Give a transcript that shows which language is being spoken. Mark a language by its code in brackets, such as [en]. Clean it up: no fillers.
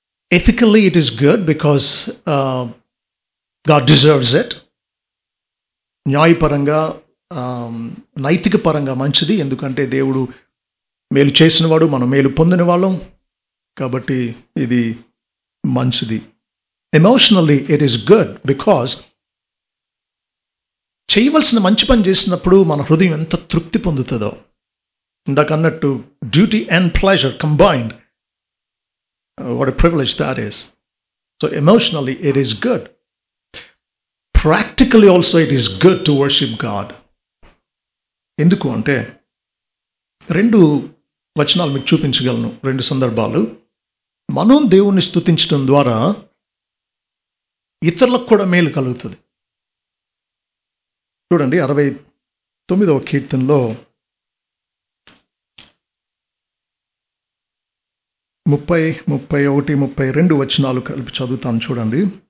[en] Ethically it is good because God deserves it. [te] న్యాయపరంగా, నైతిక పరంగా మంచిది, ఎందుకంటే దేవుడు మేలు చేసినవాడు, మనం మేలు పొందిన వాళ్ళం కాబట్టి ఇది మంచిది. [en] emotionally it is good because [te] చేయవలసిన మంచి పని చేసినప్పుడు మన హృదయం ఎంత తృప్తి పొందుతుందో. ఇందాక అన్నట్టు [en] Duty and pleasure combined. What a privilege that is. So emotionally it is good. Practically also it is good to worship God. [te] ఎందుకు అంటే 2 వచనాలు మీకు చూపించగలను, 2 సందర్భాలు. మనం దేవుణ్ణి స్తుతించడం ద్వారా ఇతరులకు కూడా మేలు కలుగుతుంది. చూడండి 69వ కీర్తనలో 30, 31, 32 వచనాలు కలిపి చదువుతాను చూడండి.